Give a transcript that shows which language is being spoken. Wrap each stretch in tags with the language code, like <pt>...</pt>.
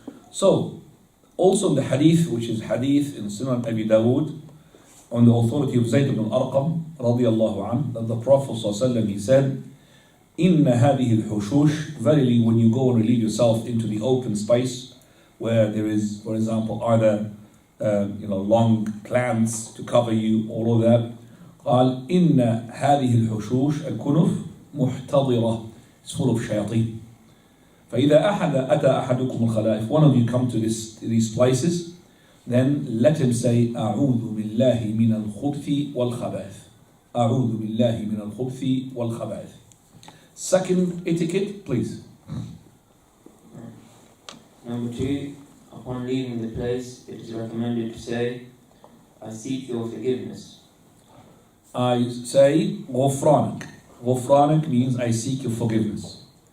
<en>So, also in the hadith, which is hadith in Sunan Abi Dawood, on the authority of Zayd ibn Arqam, radiyallahu anhu, that the Prophet ﷺ, he said,</en> <ar>Inna hadihi al-hushush,</ar> <en>verily when you go and relieve yourself into the open space, where there is, for example, either long plants to cover you, all of that,</en> <ar>قال إن هذه الحشوش الكنف محتضرة,</ar> <en>it's full of shayateen.</en> <ar>فإذا أتى أحدكم الخلاء,</ar> <en>if one of you come to these places, then let him say</en> <ar>أعوذ بالله من الخبث والخبائث. أعوذ بالله من الخبث والخبائث.</ar> <en>Second etiquette, please. Number two, upon leaving the place, it is recommended to say, I seek your forgiveness. I say غفرانك. غفرانك means I seek your forgiveness.</en>